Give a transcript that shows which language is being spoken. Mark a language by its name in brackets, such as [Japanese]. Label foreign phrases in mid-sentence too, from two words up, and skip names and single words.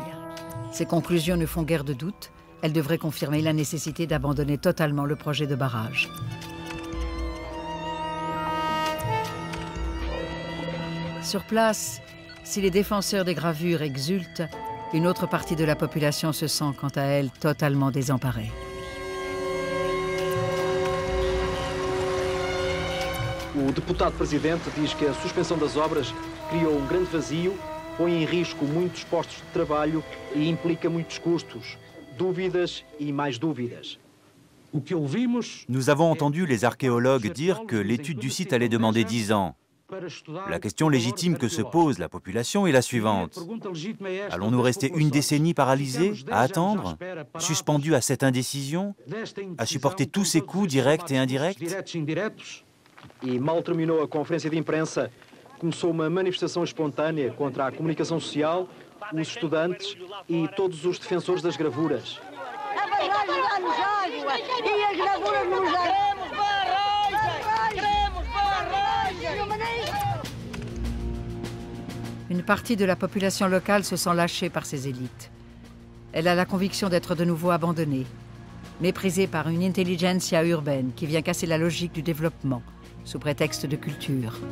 [French] Ses conclusions ne font guère de doute. Elles devraient confirmer la nécessité d'abandonner totalement le projet de barrage. Sur place, si les défenseurs des gravures exultent, une autre partie de la population se sent, quant à elle, totalement désemparée. [Portuguese] O deputado presidente diz que a suspensão das obras criou grande vazio, põe em risco muitos postos de trabalho e implica muitos custos, dúvidas e mais dúvidas. [French] Nous avons entendu les archéologues dire que l'étude du site allait demander 10 ans. La question légitime que se pose la population est la suivante. Allons-nous rester une décennie paralysés, à attendre, suspendus à cette indécision, à supporter tous ces coups directs et indirects? [Portuguese] E mal terminou a conferência de imprensa, começou uma manifestação espontânea contra a comunicação social, os estudantes e todos os defensores das gravuras. A barragem dá-nos água e as gravuras nos dão. [French] Une partie de la population locale se sent lâchée par ses élites. Elle a la conviction d'être de nouveau abandonnée, méprisée par une intelligentsia urbaine qui vient casser la logique du développement, sous prétexte de culture.